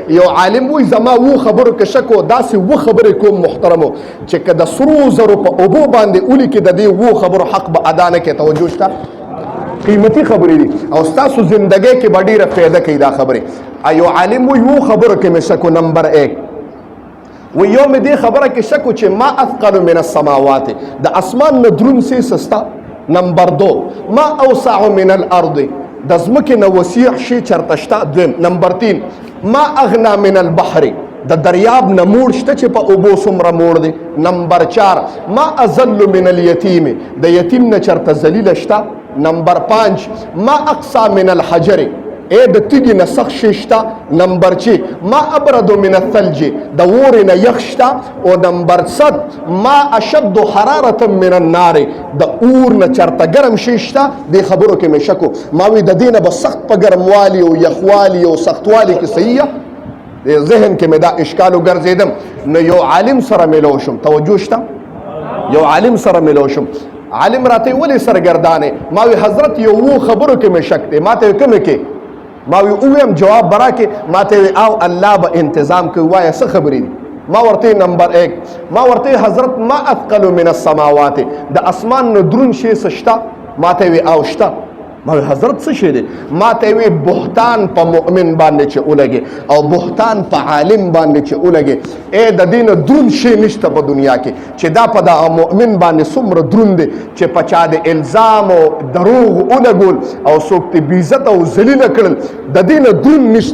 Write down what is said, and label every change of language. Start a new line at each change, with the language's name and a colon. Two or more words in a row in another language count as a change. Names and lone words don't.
Pashto: یو عالم وی زما و خبرو کې شک و داسې و خبرې کوم محترمو چې که د سرو زرو په اوبو باندې اولی کې د دې و خبرو حق به ادا نه کې. توجه شته؟ قیمتي خبرې دي او ستاسو زندګۍ کې به ډېره فایده کوي دا خبرې. یو عالم وی و خبرو کې مې شک و. نمبر 1 و یو مې دې خبره کې شک و چې
Arabic: ما اثقل من السماوات،
Pashto: د اسمان نه دروند څه سستا.
Arabic: نمبر 2 ما اوسع من الارض،
Pashto: د ځمکې نه وسیع شی چرته شته. دویم.
Arabic: نمبر 3 ما اغنا من البحر،
Pashto: د دریاب نه موړ شته چې په اوبو څومره موړ دی. نمبر 4
Arabic: ما اذل من الیتیم،
Pashto: د یتیم نه چرته ذلیله شته.
Arabic: نمبر 5 ما اقصى من الحجر،
Pashto: د تیږې نه سخت شی شته.
Arabic: نمبر 6 ما ابرد من الثلج،
Pashto: د اور نه یخ شته.
Arabic: او نمبر 7 ما اشد حرارة من النار،
Pashto: د اور نه چرته ګرم شی شته. دې خبرو کې مې شک و. ما وی د دې نه به سخت په ګرموالي او یخوالي او سختوالي کې صحیح د ذهن کې مې دا اشکال وګرځېدم. نو یو عالم سره ملو شم. توجه شته؟ یو عالم سره ملو شم. عالم راته ولې سرګردانې؟ ما وی حضرت یو خبرو کې مې شک دی. ما ته کومه کې ما وی اویم جواب برا کې ما ته او الله به انتظام کوي. وایه څه خبرې دي؟ ما ورته نمبر 1 ما ورته حضرت
Arabic: ما اثقل من السماوات،
Pashto: د اسمان نه درون شی سشتا. ما ته وی او شتا. ما وی حضرت څه شی دی؟ ما ته وی بهتان په مؤمن باندې چې ولګي او بهتان په عالم باندې چې ولګي. د دین درون شی نشته په دنیا کې چې دا په د مؤمن باندې څومره درون دی چې په چا د الزام او دروغ ولګول او څوک ته بې عزت او ذلیله کړل، د دین درون نشته.